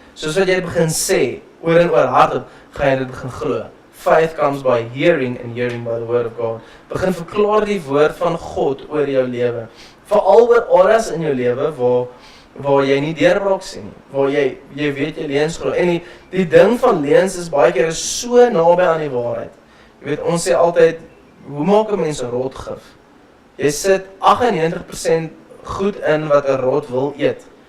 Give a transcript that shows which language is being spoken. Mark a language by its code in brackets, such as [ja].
[af] Soos wat jy begin sê, oor en oor hardop, gaan jy dit begin glo. [en] Faith comes by hearing and hearing by the word of God. [af] Begin verklaar die woord van God oor jou lewe. Veral oor areas in jou lewe waar jy nie deurbraak sien nie, waar jy weet jy leuns glo. En die ding van leuns is baie keer so naby aan die waarheid. Jy weet, ons sê altyd, hoe maak 'n mens 'n rotgif? Jy sit 98% goed in wat 'n rot wil eet.